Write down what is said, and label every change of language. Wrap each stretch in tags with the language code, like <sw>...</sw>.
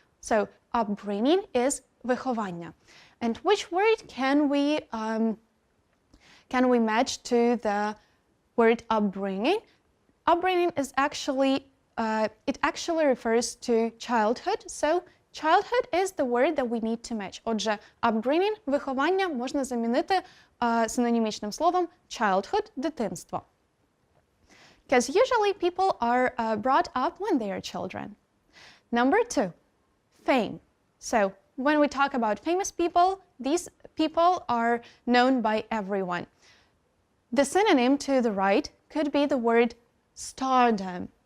<en>So upbringing is виховання. And which word can we match to the word upbringing? Upbringing is actually, it actually refers to childhood. So childhood is the word that we need to match.</en> <uk>Отже, upbringing, виховання можна замінити синонімічним словом childhood, дитинство.</uk> <en>Because usually people are brought up when they are children. Number two, fame. So when we talk about famous people, these people are known by everyone. The synonym to the right could be the word stardom.</en>